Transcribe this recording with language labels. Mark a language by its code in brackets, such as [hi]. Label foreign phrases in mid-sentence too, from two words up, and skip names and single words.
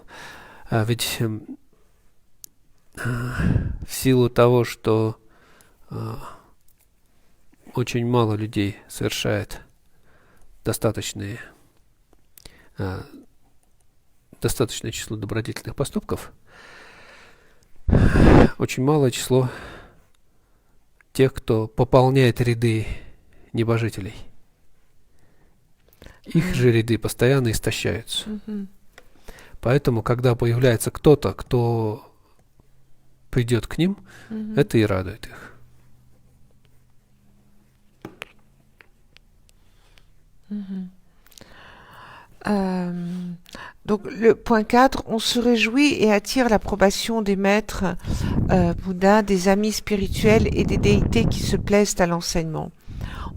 [ru] Ведь в силу того, что очень мало людей совершает достаточное число добродетельных поступков, очень малое число тех, кто пополняет ряды небожителей. Их же ряды постоянно истощаются. Поэтому, когда появляется кто-то, кто придет к ним, это и радует их. [fr] Donc le point 4, on se réjouit et attire l'approbation des maîtres Bouddha, des amis spirituels et des déités qui se plaisent à l'enseignement.